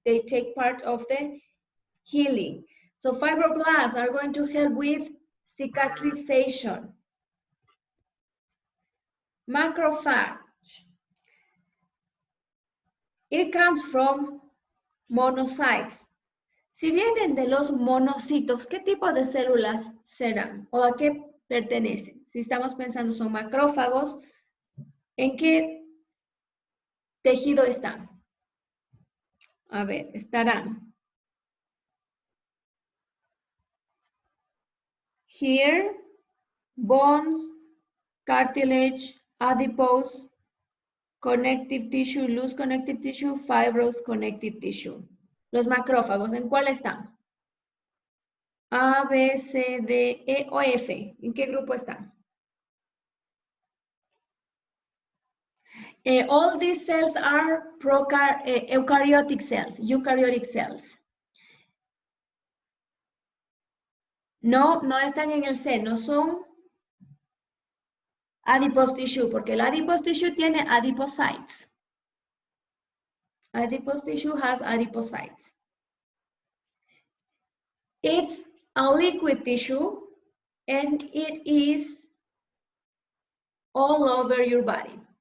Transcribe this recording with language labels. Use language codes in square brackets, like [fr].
[en] They take part of the healing. So fibroblasts are going to help with cicatrization. Macrophage. It comes from monocytes. [es] Si vienen de los monocitos, ¿qué tipo de células serán? ¿O a qué pertenecen? Si estamos pensando son macrófagos, ¿en qué tejido están? A ver, estarán [en] here, bones, cartilage, adipose, connective tissue, loose connective tissue, fibrous connective tissue. [es] Los macrófagos, ¿en cuál están? A, B, C, D, E o F. ¿En qué grupo están? [en] All these cells are eukaryotic cells. [es] No, no están en el C, no son adipose tissue, porque el adipose tissue tiene adipocytes. [en] Adipose tissue has adipocytes. It's a liquid tissue and it is all over your body.